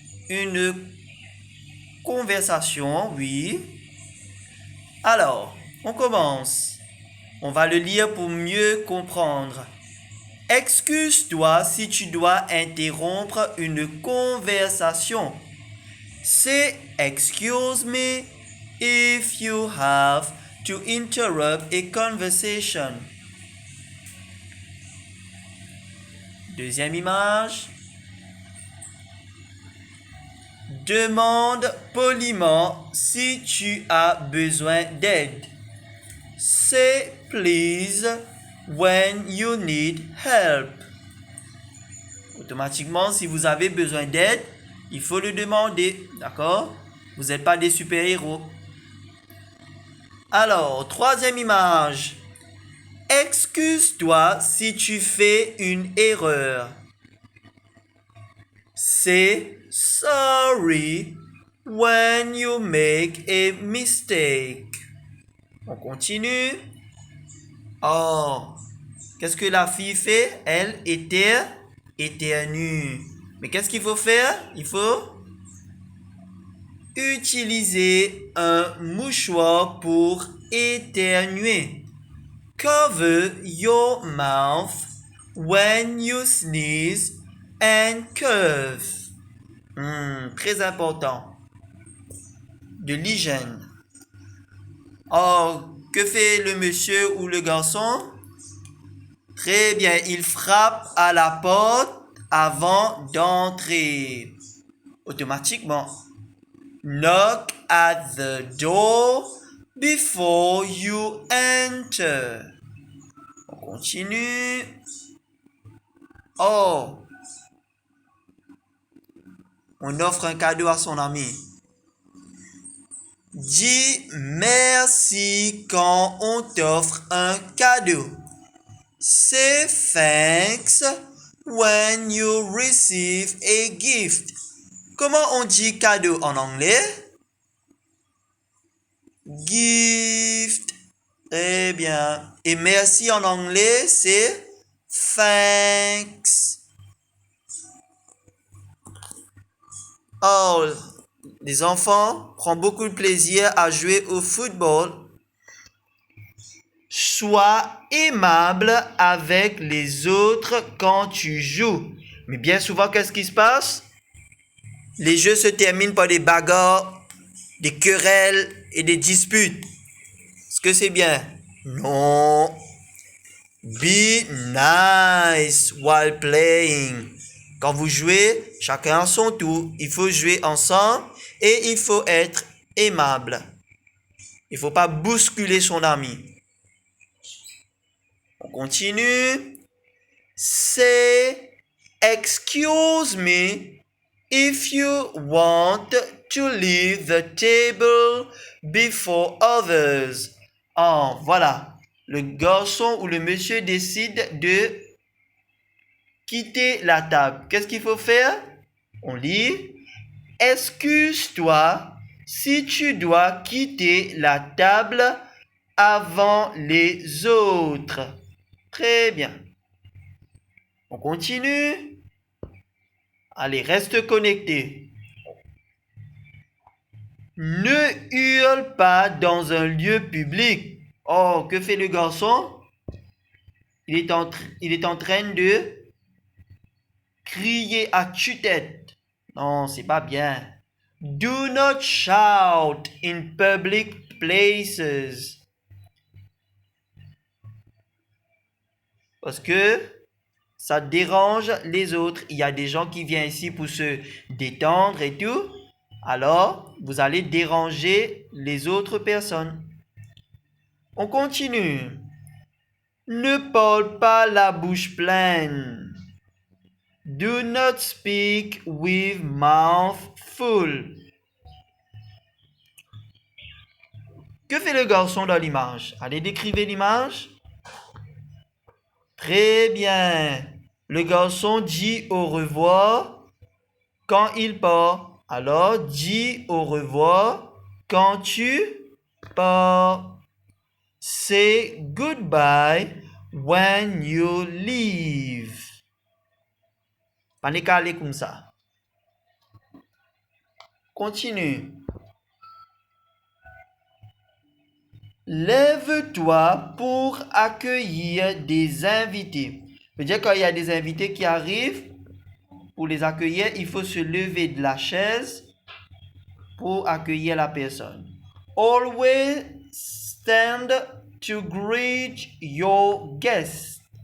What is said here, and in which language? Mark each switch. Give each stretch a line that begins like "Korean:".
French: Une conversation, oui. Alors, on commence. On va le lire pour mieux comprendre. Excuse-toi si tu dois interrompre une conversation.
English: Say excuse me if you have to interrupt a conversation.
French: Deuxième image. Demande poliment si tu as besoin d'aide.
English: Say please when you need help.
French: Automatiquement, si vous avez besoin d'aide, il faut le demander, d'accord? Vous n'êtes pas des super-héros. Alors, troisième image. Excuse-toi si tu fais une erreur.
English: Say sorry when you make a mistake.
French: On continue. Oh, qu'est-ce que la fille fait? Elle éternue. Mais qu'est-ce qu'il faut faire? Il faut utiliser un mouchoir pour éternuer.
English: Cover your mouth when you sneeze and cough.
French: Très important. De l'hygiène. Oh, que fait le monsieur ou le garçon? Très bien, il frappe à la porte avant d'entrer. Automatiquement.
English: Knock at the door before you enter.
French: On continue. Oh, on offre un cadeau à son ami. Dis merci quand on t'offre un cadeau.
English: Say thanks when you receive a gift.
French: Comment on dit cadeau en anglais? Gift. Très bien. Et merci en anglais, c'est thanks. Oh, les enfants prennent beaucoup de plaisir à jouer au football. Sois aimable avec les autres quand tu joues. Mais bien souvent, qu'est-ce qui se passe? Les jeux se terminent par des bagarres, des querelles et des disputes. Est-ce que c'est bien? Non.
English: Be nice while playing.
French: Quand vous jouez, chacun à son tour. Il faut jouer ensemble et il faut être aimable. Il ne faut pas bousculer son ami. On continue.
English: Say excuse me if you want to leave the table before others.
French: Oh, voilà. Le garçon ou le monsieur décide de quitter la table. Qu'est-ce qu'il faut faire? On lit. Excuse-toi si tu dois quitter la table avant les autres. Très bien. On continue. Allez, reste connecté. Ne hurle pas dans un lieu public. Oh, que fait le garçon? Il est en train de crier à tue-tête. Non, c'est pas bien.
English: Do not shout in public places.
French: Parce que ça dérange les autres. Il y a des gens qui viennent ici pour se détendre et tout. Alors, vous allez déranger les autres personnes. On continue. Ne parle pas la bouche pleine.
English: Do not speak with mouth full.
French: Que fait le garçon dans l'image? Allez, décrivez l'image. Très bien. Le garçon dit au revoir quand il part. Alors, dis au revoir quand tu pars.
English: Say goodbye when you leave.
French: Pas aller comme ça. Continue. Lève-toi pour accueillir des invités. C'est-à-dire quand il y a des invités qui arrivent, pour les accueillir, il faut se lever de la chaise pour accueillir la personne.
English: Always stand to greet your guests.